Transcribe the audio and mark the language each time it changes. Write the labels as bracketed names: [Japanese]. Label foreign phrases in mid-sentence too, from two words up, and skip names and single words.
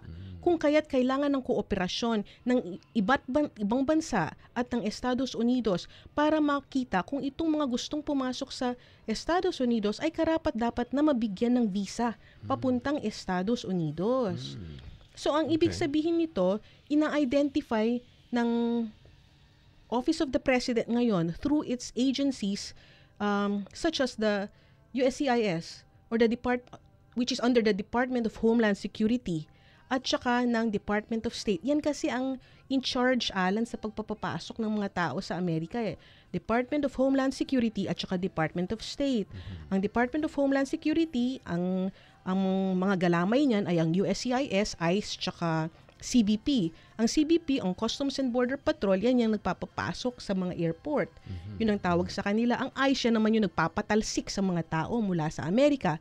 [Filipino] Kung kaya't kailangan ng kooperasyon ng ibang bansa at ng Estados Unidos para makita kung itong mga gustong pumasok sa Estados Unidos ay karapat-dapat na mabigyan ng visa papuntang Estados Unidos. So ang ibig sabihin nito, ina-identify ng Office of the President ngayon [English] through its agencies such as the USCIS or the which is under the [Filipino] Department of Homeland Security at saka ng Department of State. Yan kasi ang [English] in charge, [Filipino] Alan, sa pagpapapasok ng mga tao sa Amerika. Department of Homeland Security at saka Department of State. Ang Department of Homeland Security, ang mga galamay niyan ay ang USCIS, ICE, tsaka CBP. Ang CBP, ang Customs and Border Patrol, yan yung nagpapapasok sa mga airport. Yun ang tawag sa kanila. Ang ICE, yan naman yung nagpapatalsik sa mga tao mula sa Amerika.